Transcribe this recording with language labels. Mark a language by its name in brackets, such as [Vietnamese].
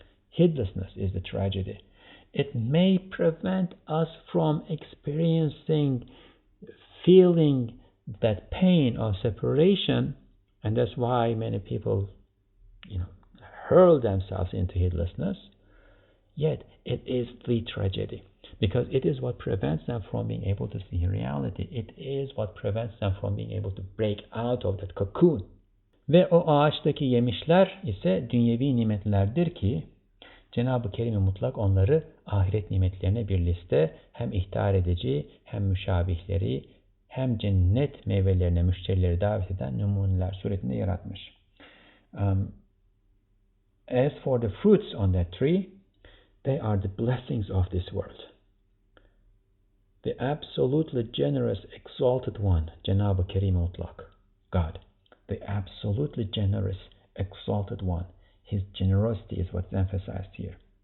[English] Heedlessness is the tragedy. It may prevent us from experiencing, feeling that pain of separation, and that's why many people, hurl themselves into heedlessness. Yet it is the tragedy, because it is what prevents them from being able to see reality. It is what prevents them from being able to break out of that cocoon. [Turkish] Ve o ağaçtaki yemişler ise dünyevi nimetlerdir ki Cenab-ı Kerim-i Mutlak onları ahiret nimetlerine bir liste hem ihtar edici hem müşabihleri hem cennet meyvelerine müşterileri davet eden numuneler suretinde yaratmış. [English] As for the fruits on that tree, they are the blessings of this world. The absolutely generous, exalted one, Cenab-ı Kerim-i Mutlak, God. The absolutely generous, exalted one. His generosity is what's emphasized here.